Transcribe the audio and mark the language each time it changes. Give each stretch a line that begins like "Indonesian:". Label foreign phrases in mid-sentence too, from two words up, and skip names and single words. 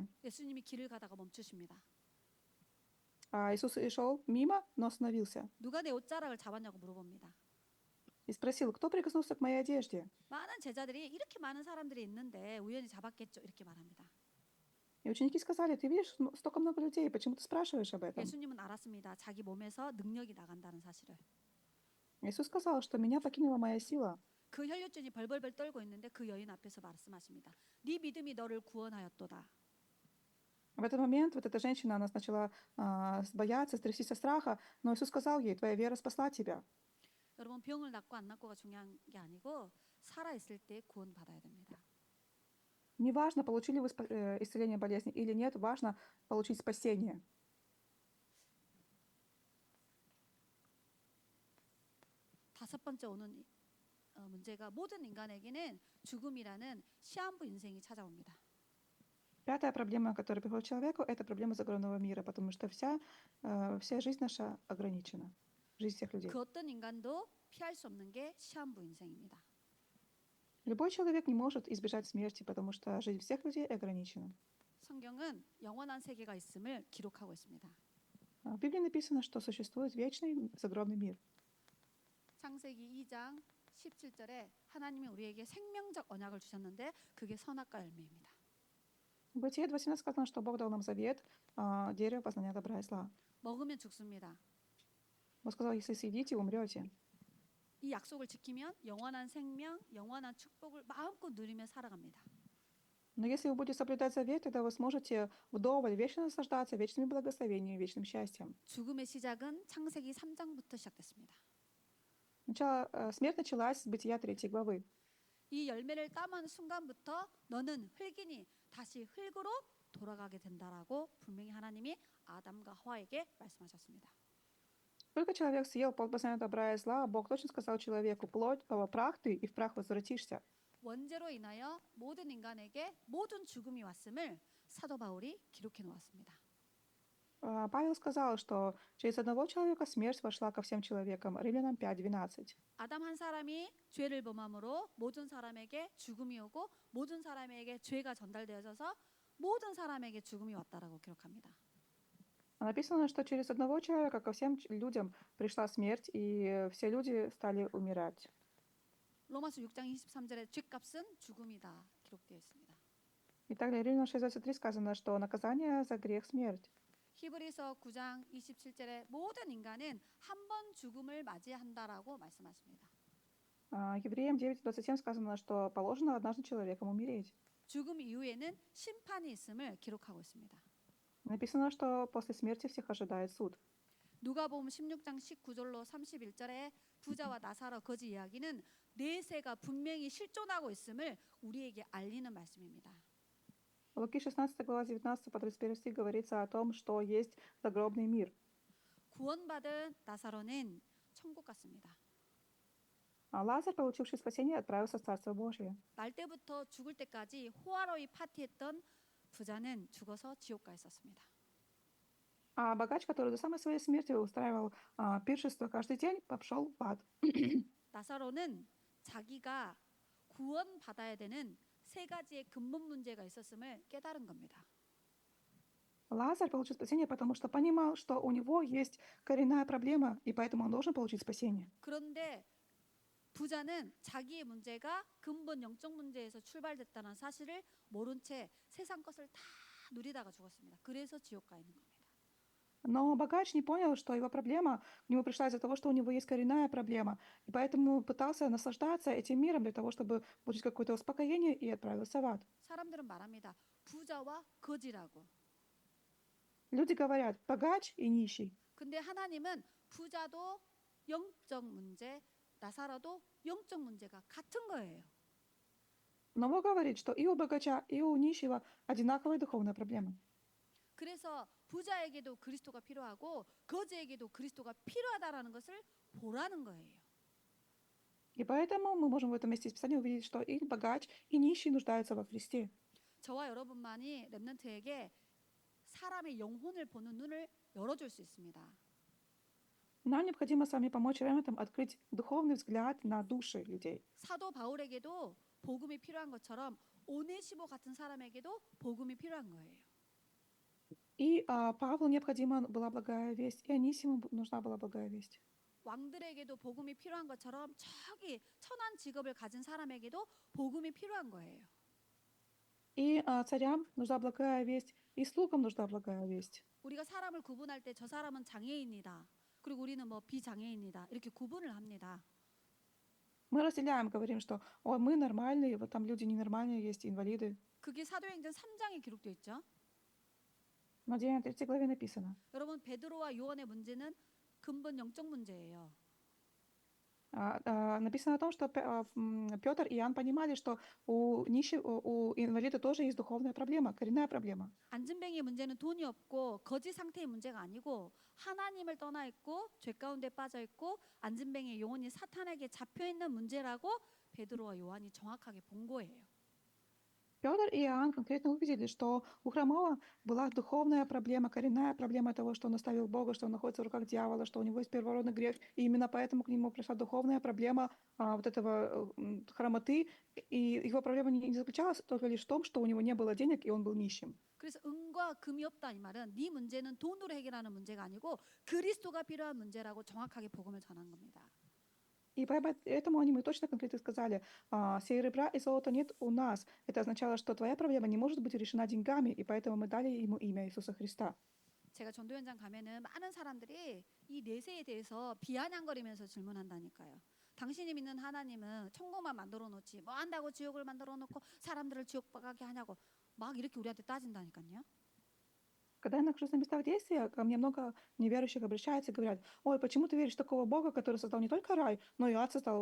Korean: 예수님이 길을 가다가 멈추십니다.
Russian: Иисус и шел мимо, но остановился
Korean: 누가 내 옷자락을 잡았냐고 물어봅니다.
Russian: и спросил, кто прикоснулся к моей одежде?
Korean: 많은 제자들이 이렇게 많은 사람들이 있는데 우연히 잡았겠죠 이렇게 말합니다.
Russian: И ученики сказали, ты видишь, столько много людей, почему ты спрашиваешь об этом?
Korean: 예수님은 알았습니다. 자기 몸에서 능력이 나간다는 사실을.
Russian: Иисус сказал, что меня покинула моя сила.
Korean: 그 혈류증이 벌벌벌 떨고 있는데 그 여인 앞에서 말씀하십니다. 네 믿음이 너를 구원하였도다.
Russian: В этот момент вот эта женщина, она начала бояться, трястись от страха, но Иисус сказал ей, твоя вера спасла тебя.
Korean: 여러분 병을 낫고 안 낫고가 중요한 게 아니고 살아 있을 때 구원 받아야 됩니다.
Russian: Неважно, получили вы исцеление болезни или нет, важно получить спасение.
Korean: 다섯 번째 오는 문제가 모든 인간에게는 죽음이라는 시한부 인생이 찾아옵니다.
Russian: Пятая проблема, которая приходит к человеку, это проблема загробного мира, потому что вся жизнь наша ограничена, жизнь всех людей.
Korean: 그 어떤 인간도 피할 수 없는 게 시한부 인생입니다.
Russian: Любой человек не может избежать смерти, потому что жизнь всех людей ограничена.
Korean: 성경은 영원한 세계가 있음을 기록하고 있습니다.
Russian: В Библии написано, что существует вечный загробный мир.
Korean: 창세기 2장 17절에 하나님이 우리에게 생명적 언약을 주셨는데 그게 선악과 열매입니다.
Russian: В Бытие 2:17 сказано, что Бог дал нам завет, дерево познания добра и зла.
Korean: 먹으면 죽습니다.
Russian: Он сказал, если съедите, умрете.
Korean: 이 약속을 지키면 영원한 생명, 영원한 축복을 마음껏 누리며 살아갑니다.
Russian: Но если вы будете соблюдать завет, тогда вы сможете вдоволь вечно наслаждаться вечными благословениями, вечным счастьем.
Korean: 죽음의 시작은 창세기 3장부터 시작됐습니다.
Russian: Смерть началась с Бытия 3 главы.
Korean: 이 열매를 따는 순간부터 너는 흙이니 다시 흙으로 돌아가게 된다라고 분명히 하나님이 아담과 하와에게 말씀하셨습니다.
Russian: Только человек съел плод познания добра и зла, Бог точно сказал человеку, прах ты, и в прах возвратишься.
Korean: 원죄로 인하여 모든 인간에게 모든 죽음이 왔음을 사도 바울이 기록해 놓았습니다.
Russian: Павел сказал, что через одного человека смерть вошла ко всем человекам. Римлянам 5:12.
Korean: 아담 한 사람이 죄를 범함으로 모든 사람에게 죽음이 오고 모든 사람에게 죄가 전달되어져서 모든 사람에게 죽음이 왔다라고 기록합니다.
Russian: Написано, что через одного человека ко всем людям пришла смерть, и все люди стали умирать.
Korean: 로마서 6장 23절에 죄값은 죽음이다 기록되어 있습니다.
Russian: И также Римлянам 6:23 сказано, что наказание за грех — смерть.
Korean: 히브리서 9장 27절에 모든 인간은 한 번 죽음을 맞이한다라고 말씀하십니다.
Russian: Евреям 9:27 сказано, что положено однажды человеком умереть.
Korean: 죽음 이후에는 심판이 있음을 기록하고 있습니다.
Russian: Написано, что после смерти всех ожидает суд.
Korean: 누가복음 16장 19절로 31절에 부자와 나사로 거지 이야기는 내세가 분명히 실존하고 있음을 우리에게 알리는 말씀입니다.
Russian: Луки 16 глава 19 по 31 стих говорится о том, что есть загробный мир.
Korean: 구원받은 나사로는 천국 갔습니다.
Russian: А Лазарь, получивший спасение, отправился в Царство Божие.
Korean: 날 때부터 죽을 때까지 호화로이 파티했던 부자는 죽어서 지옥 가 있었습니다.
Russian: А богач, который до самой своей смерти устраивал пиршество каждый день, пошел в ад.
Korean: 나사로는 자기가 구원받아야 되는 세 가지의 근본 문제가 있었음을 깨달은 겁니다.
Russian: Лазарь получил спасение, потому что понимал, что у него есть коренная проблема, и поэтому он должен получить спасение.
Korean: 그런데 부자는 자기의 문제가 근본 영적 문제에서 출발됐다는 사실을 모른 채 세상 것을 다 누리다가 죽었습니다. 그래서 지옥 가 있는 겁니다.
Russian: Но богач не понял, что его проблема к нему пришла из-за того, что у него есть коренная проблема, и поэтому пытался наслаждаться этим миром для того, чтобы получить какое-то успокоение, и отправился в ад.
Korean: 사람들은 말합니다. 부자와 거지라고.
Russian: Люди говорят, богач и нищий.
Korean: 근데 하나님은 부자도 영적 문제, 나사로도 영적 문제가 같은 거예요.
Russian: Но Бог говорит, что и у богача, и у нищего одинаковая духовная проблема.
Korean: 그래서 부자에게도 그리스도가 필요하고 거지에게도 그리스도가 필요하다라는 것을 보라는 거예요.
Russian: И поэтому мы можем в этом месте из Писания увидеть, что и богач, и нищий нуждаются во Христе.
Korean: 저와 여러분만이 렘넌트에게 사람의 영혼을 보는 눈을 열어줄 수 있습니다.
Russian: Нам необходимо с вами помочь ремнантам открыть духовный взгляд на души людей.
Korean: 사도 바울에게도 복음이 필요한 것처럼 오네시모 같은 사람에게도 복음이 필요한 거예요.
Russian: И Павлу необходима была благая весть, и Анисиму нужна была благая весть.
Korean: 왕들에게도 복음이 필요한 것처럼 저기 천한 직업을 가진 사람에게도 복음이 필요한 거예요.
Russian: И царям нужна благая весть, и слугам нужна благая весть.
Korean: 우리가 사람을 구분할 때 저 사람은 장애인이다. 그리고 우리는 뭐 비장애인이다. 이렇게 구분을 합니다.
Russian: Мы разделяем, говорим, что мы нормальные, вот там люди ненормальные есть, инвалиды.
Korean: 그게 사도행전 3장에 기록되어 있죠.
Russian: Но в Деяния 3 главе написано.
Korean: 여러분 베드로와 요한의 문제는 근본 영적 문제예요.
Russian: Написано о том, что Петр и Иоанн понимали, что у инвалида тоже есть духовная проблема, коренная проблема.
Korean: 안진뱅이의 문제는 돈이 없고 거지 상태의 문제가 아니고 하나님을 떠나 있고 죄 가운데 빠져 있고 안진뱅이의 영혼이 사탄에게 잡혀 있는 문제라고 베드로와 요한이 정확하게 본 거예요.
Russian: Петр и Иоанн конкретно увидели, что у хромого была духовная проблема, коренная проблема того, что он оставил Бога, что он находится в руках дьявола, что у него есть первородный грех, и именно поэтому к нему пришла духовная проблема вот этого хромоты, и его проблема не заключалась только лишь в том, что у него не было денег, и он был нищим.
Korean: 그래서 은과 금이 없다 이 말은 네 문제는 돈으로 해결하는 문제가 아니고 그리스도가 필요한 문제라고 정확하게 복음을 전한 겁니다.
Russian: И поэтому мы точно конкретно сказали, серебра и золота нет у нас. Это означало, что твоя проблема не может быть решена деньгами, и поэтому мы дали ему имя Иисуса Христа.
Korean: 제가 전도 현장 가면은 많은 사람들이 이 내세에 대해서 비아냥거리면서 질문한다니까요. 당신이 믿는 하나님은 천국만 만들어 놓지 뭐 한다고 지옥을 만들어 놓고 사람들을 지옥 가게 하냐고 막 이렇게 우리한테 따진다니까요.
Russian: Когда я нахожусь на местах действия, ко мне много неверующих обращаются и говорят, ой, почему ты веришь в такого Бога, который создал не только рай, но и ад создал.